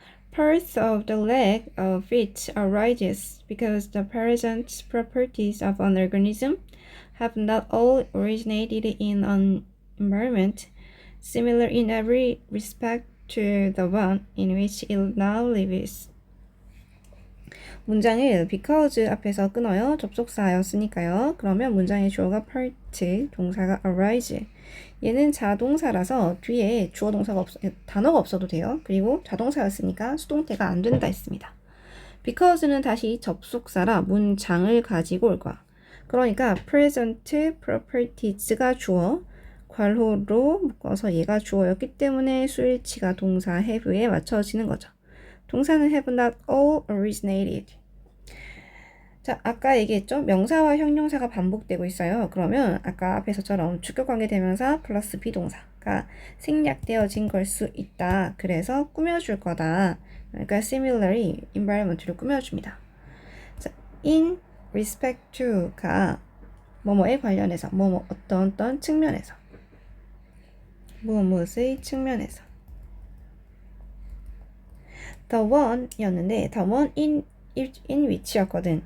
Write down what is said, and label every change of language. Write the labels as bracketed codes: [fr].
[en] Parts of the lack of fit arises because the present properties of an organism have not all originated in an environment similar in every respect to the one in which it now lives. [ko] 문장을 because 앞에서 끊어요. 접속사였으니까요. 그러면 문장의 주어가 part, 동사가 arise. 얘는 자동사라서 뒤에 주어 동사가 단어가 없어도 돼요. 그리고 자동사였으니까 수동태가 안 된다 했습니다. because는 다시 접속사라 문장을 가지고 올 거야. 그러니까 [en] present properties [ko] 가 주어, 괄호로 묶어서 얘가 주어였기 때문에 수일치가 동사 have에 맞춰지는 거죠. 동사는 [en] have not all originated. [ko] 자, 아까 얘기했죠? 명사와 형용사가 반복되고 있어요. 그러면 아까 앞에서처럼 주격관계 대명사 플러스 비동사가 생략되어진 걸 수 있다. 그래서 꾸며줄 거다. 그러니까 [en] similarly environment [ko] 를 꾸며줍니다. 자, [en] in respect to [ko] 가 뭐뭐에 관련해서 뭐뭐 어떤 측면에서 무엇의 측면에서 the one이었는데 [en] the one in which [ko] 였거든.